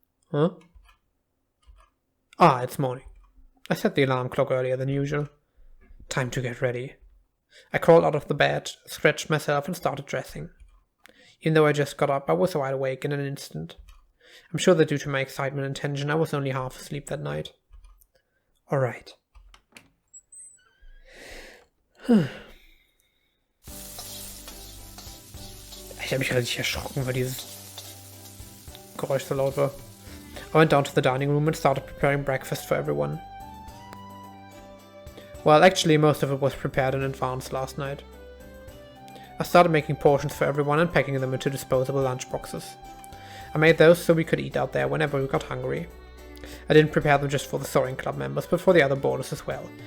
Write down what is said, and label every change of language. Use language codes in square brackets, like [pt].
[en] Huh? Ah, it's morning. I set the alarm clock earlier than usual. Time to get ready. I crawled out of the bed, stretched myself and started dressing. Even though I just got up, I was wide awake in an instant. I'm sure that due to my excitement and tension, I was only half asleep that night. Alright. [de] Ich habe mich richtig erschrocken, weil dieses Geräusch so laut war. [en] I went down to the dining room and started preparing breakfast for everyone. Well, actually, most of it was prepared in advance last night. I started making portions for everyone and packing them into disposable lunchboxes. I made those so we could eat out there whenever we got hungry. I didn't prepare them just for the Soaring Club members, but for the other boarders as well.